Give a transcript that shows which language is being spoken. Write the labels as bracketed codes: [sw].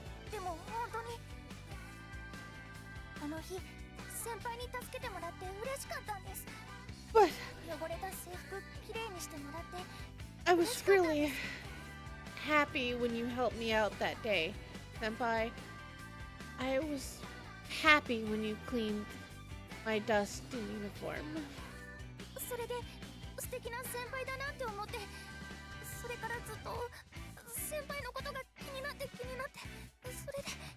[ja] でも本当にあの日先輩に助けてもらって嬉しかったんです。 [en] but [ja] 汚れた制服きれいにしてもらって [en] I was really happy when you helped me out that day, senpai. I was happy when you cleaned my dusty uniform. [ja] それで素敵な先輩だなって思って、それからずっと先輩のことが気になって、それで